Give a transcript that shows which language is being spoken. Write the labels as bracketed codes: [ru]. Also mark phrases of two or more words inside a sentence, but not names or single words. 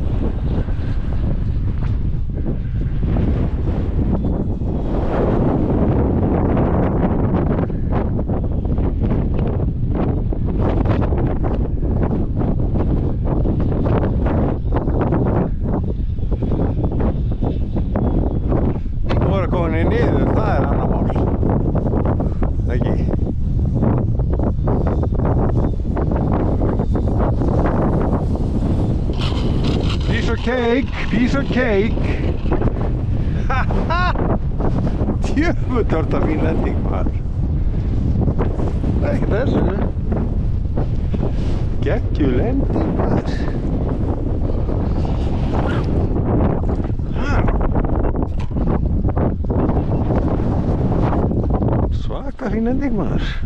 [is] Komin í niður, það er annar mál. Ekki? [en] Piece of cake, piece of cake. Haha! [is] Djöfull var þetta fín lending, maður. Það er ekki þessu. Geggjuð lending, maður. Svaka fín lending, maður.